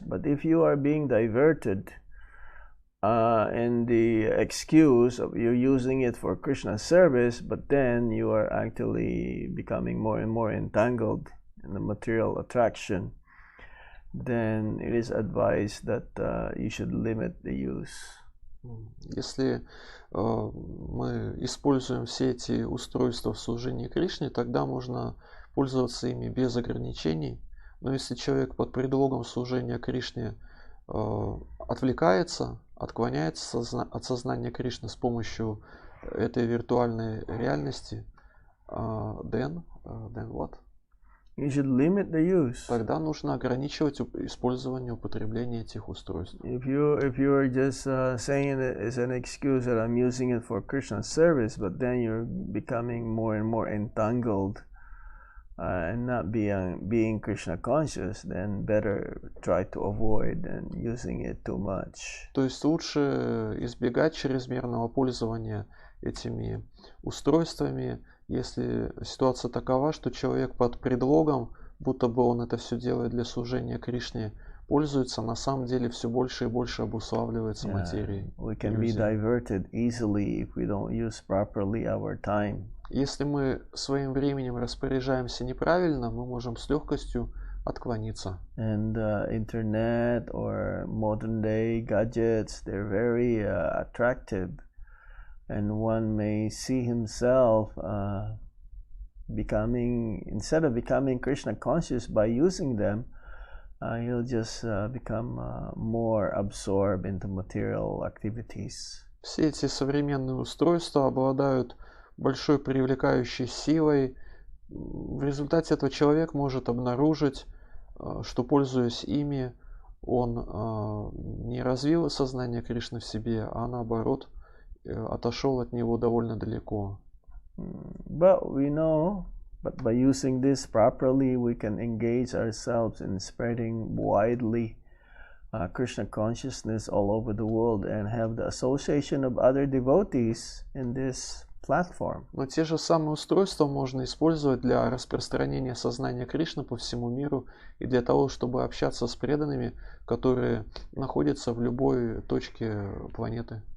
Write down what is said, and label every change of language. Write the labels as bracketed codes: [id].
[en] But if you are being diverted in the excuse of you using it for Krishna's service, but then you are actually becoming more and more entangled in the material attraction, then it is advised that you should limit the use. [ru] Если мы используем все эти устройства в служении Кришне, тогда можно пользоваться ими без ограничений. Но если человек под предлогом служения Кришне отвлекается, отклоняется от сознания Кришны с помощью этой виртуальной реальности, [en] then what? You should limit the use. [ru] Тогда нужно ограничивать использование, употребление этих устройств. [en] If you are just saying it as an excuse that I'm using it for Krishna's service, but then you're becoming more and more entangled and not being Krishna conscious, then better try to avoid and using it too much. [ru] То есть лучше избегать чрезмерного пользования этими устройствами, если ситуация такова, что человек под предлогом, будто бы он это все делает для служения Кришне, пользуется, на самом деле все больше и больше обуславливается материей. [en] We can be diverted easily if we don't use properly our time. [ru] Если мы своим временем распоряжаемся неправильно, мы можем с легкостью отклониться. [en] And internet or modern day gadgets, they're very attractive. And one may see himself instead of becoming Krishna conscious by using them, he'll just become more absorbed into material activities. [ru] Все эти современные устройства обладают большой привлекающей силой. В результате этого человек может обнаружить, что, пользуясь ими, он не развил сознание Кришны в себе, а наоборот, отошел от него довольно далеко. [en] But we know But by using this properly, we can engage ourselves in spreading widely Krishna consciousness all over the world and have the association of other devotees in this platform. [ru] Но те же самые устройства можно использовать для распространения сознания Кришны по всему миру и для того, чтобы общаться с преданными, которые находятся в любой точке планеты.